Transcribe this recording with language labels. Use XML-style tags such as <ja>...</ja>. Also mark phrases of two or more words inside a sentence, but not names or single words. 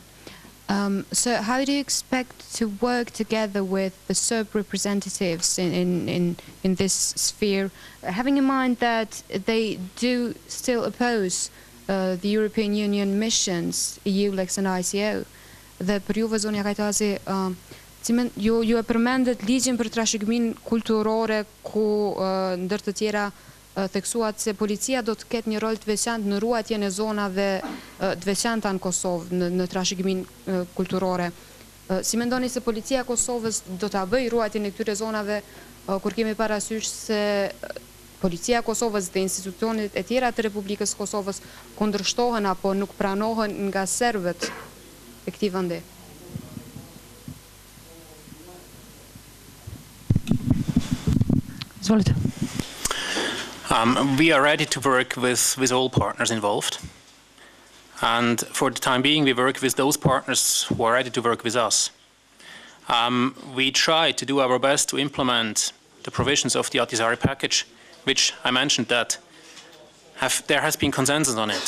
<en>So how do you expect to work together with the Serb representatives in this sphere, having in mind that they do still oppose the European Union missions, EULEX and ICO?</en> <sq>Dhe për juve, zonja Kajtazi, ju e përmendet ligjin për trashëgiminë kulturore ku ndër të tjera theksuat se policia do të ketë një rol të veçantë në ruajtjen e zonave të veçanta në Kosovë në trashëgiminë kulturore. Si mendoni se policia e Kosovës do ta bëjë ruajtjen e këtyre zonave kur kemi parasysh se policia e Kosovës dhe institucionet e tjera të Republikës së Kosovës kundërshtohen apo nuk pranohen nga serbët e këtij vendi? Izvolite.</sq> <en>We are ready to work with all partners involved. And for the time being, we work with those partners who are ready to work with us. We try to do our best to implement the provisions of the Ahtisaari package, which I mentioned that there has been consensus on it.</en>